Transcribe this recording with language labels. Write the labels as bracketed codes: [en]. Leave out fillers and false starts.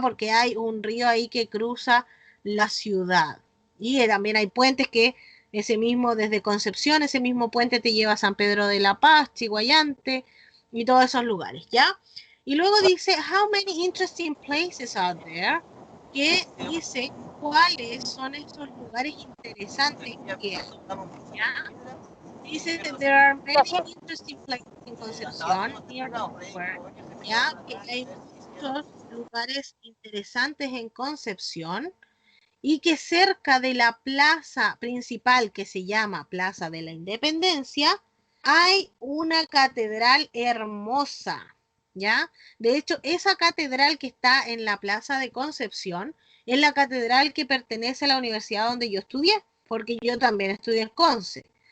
[es] Porque hay un río ahí que cruza la ciudad. Y también hay puentes que ese mismo, desde Concepción, ese mismo puente te lleva a San Pedro de la Paz, Chiguayante y todos esos lugares, ¿ya? Y luego dice, [en] how many interesting places are there? [es] Que dice, ¿cuáles son esos lugares interesantes que hay? ¿Ya? Dice, [en] there are many interesting places in Concepción, near the square, [es] ¿ya? Que hay muchos lugares interesantes en Concepción y que cerca de la plaza principal que se llama Plaza de la Independencia hay una catedral hermosa, ¿ya? De hecho, esa catedral que está en la Plaza de Concepción es la catedral que pertenece a la universidad donde yo estudié, porque yo también estudié en Conce.